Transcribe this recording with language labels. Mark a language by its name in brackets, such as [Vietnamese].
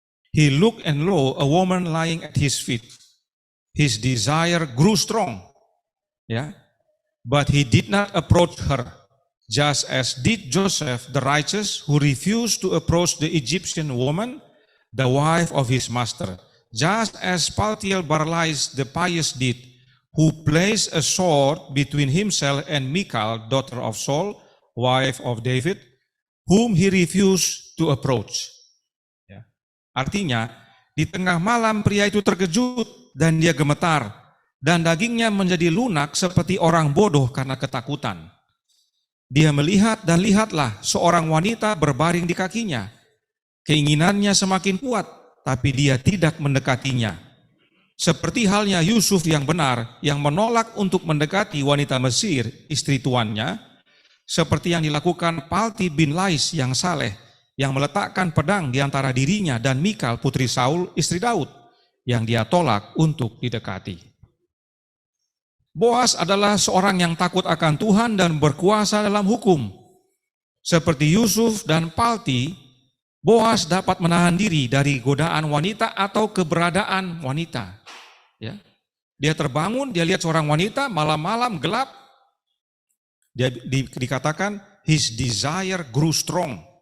[English] He looked and lo, a woman lying at his feet. His desire grew strong, but he did not approach her, just as did Joseph the righteous, who refused to approach the Egyptian woman, the wife of his master, just as Paltiel Barlais the pious did, who placed a sword between himself and Michal, daughter of Saul, wife of David, whom he refused to approach. [Indonesian] Artinya, di tengah malam pria itu terkejut dan dia gemetar, dan dagingnya menjadi lunak seperti orang bodoh karena ketakutan. Dia melihat dan lihatlah seorang wanita berbaring di kakinya. Keinginannya semakin kuat, tapi dia tidak mendekatinya. Seperti halnya Yusuf yang benar, yang menolak untuk mendekati wanita Mesir, istri tuannya, seperti yang dilakukan Palti bin Lais yang saleh, yang meletakkan pedang di antara dirinya dan Mikal putri Saul, istri Daud, yang dia tolak untuk didekati. Boas adalah seorang yang takut akan Tuhan dan berkuasa dalam hukum. Seperti Yusuf dan Palti, Boas dapat menahan diri dari godaan wanita atau keberadaan wanita. Ya. Dia terbangun, dia lihat seorang wanita malam-malam gelap. Dia dikatakan [English] his desire grew strong.